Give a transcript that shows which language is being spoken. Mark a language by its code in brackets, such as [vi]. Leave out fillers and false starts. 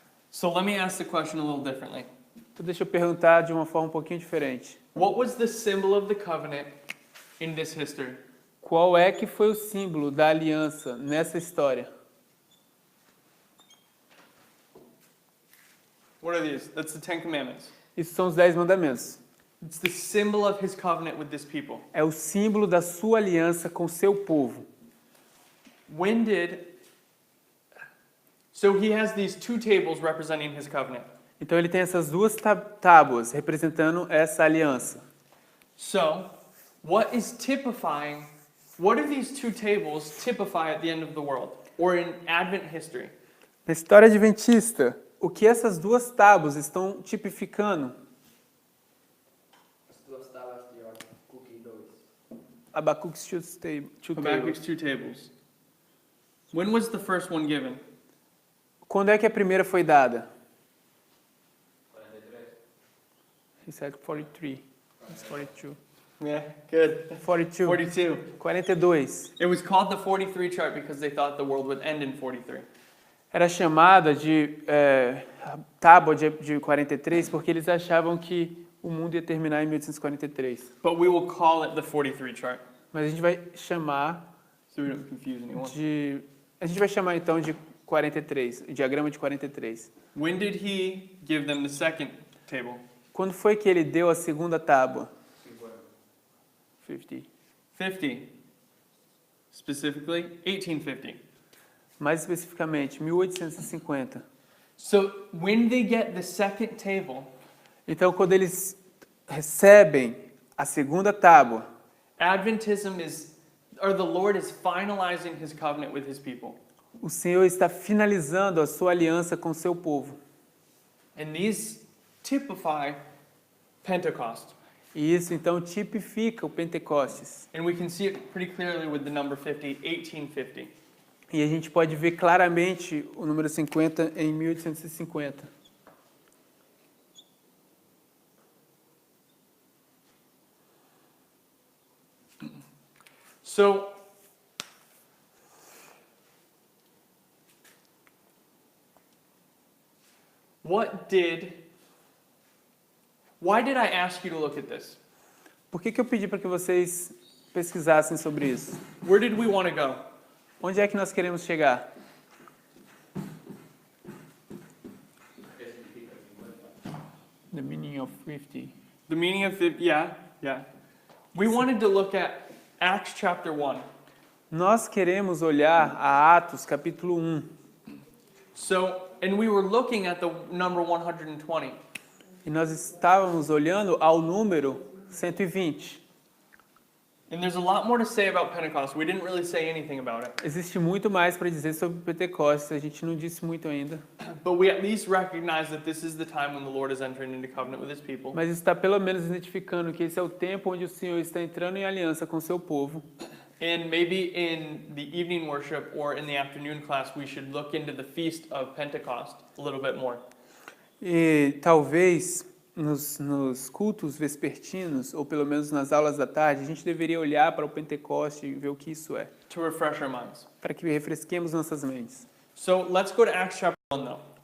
[en] So let me ask the question a little differently. [pt] Então deixa eu perguntar de uma forma um pouquinho diferente. [en] What was the symbol of the covenant in this history? [pt] Qual é que foi o símbolo da aliança nessa história? [en] What are these? That's the 10 Commandments. [pt] Isso são os 10 mandamentos. [en] It's the symbol of his covenant with this people. [pt] É o símbolo da sua aliança com seu povo. [en] When did... So he has these 2 tables representing his covenant. [pt] Então ele tem essas 2 tábuas representando essa aliança. [en] So, what do these 2 tables typify at the end of the world, or in Advent history? [pt] Na história adventista, o que essas 2 tábuas estão tipificando? As 2 tábuas de Habacuque 2. [en] Habacuc's 2 tables. Habakkuk's 2 tables. When was the first one given? [pt] Quando é que a primeira foi dada? 43. [en] He said 43. It's 42. Yeah, good. 42. 42. 42. It was called the 43 chart because they thought the world would end in 43. [pt] Era chamada de tábua de 43 porque eles achavam que o mundo ia terminar em 1843. [en] But we will call it the 43 chart, [pt] Mas a gente vai chamar [en] so we don't confuse anyone. [pt] a gente vai chamar então de 43, o diagrama de 43. [en] When did he give them the second table? [pt] Quando foi que ele deu a segunda tábua? 50. [en] 50. Specifically, 1850. [pt] Mais especificamente, 1850. [en] So when they get the second table, [pt] Então, quando eles recebem a segunda tábua, [en] Adventism the Lord is finalizing his covenant with his people. [pt] o Senhor está finalizando a sua aliança com o seu povo. [en] And these typify Pentecost. [pt] E isso então tipifica o Pentecostes. [en] And we can see it pretty clearly with the number 50, 1850. [pt] E a gente pode ver claramente o número 50 em 1850. [en] So Why did I ask you to look at this? [pt] Por que eu pedi para que vocês pesquisassem sobre isso? [en] Where did we want to go? [pt] Onde é que nós queremos chegar? [es] ¿Qué significa 50? [en] The meaning of 50. The meaning of the, yeah. We wanted to look at Acts chapter 1. [pt] Nós queremos olhar a Atos capítulo 1. [en] And we were looking at the number 120. [pt] E nós estávamos olhando ao número 120. [en] And there's a lot more to say about Pentecost. We didn't really say anything about it. [pt] Existe muito mais para dizer sobre Pentecostes, a gente não disse muito ainda. [en] But we at least recognize that this is the time when the Lord is entering into covenant with his people. [pt] Mas está pelo menos identificando que esse é o tempo onde o Senhor está entrando em aliança com o seu povo. [en] And maybe in the evening worship or in the afternoon class, we should look into the feast of Pentecost a little bit more. [pt] E talvez nos cultos vespertinos, ou pelo menos nas aulas da tarde, a gente deveria olhar para o Pentecoste e ver o que isso é, [en] To refresh our minds. [pt] para que refresquemos nossas mentes. [en] So let's go to Acts chapter 1 though.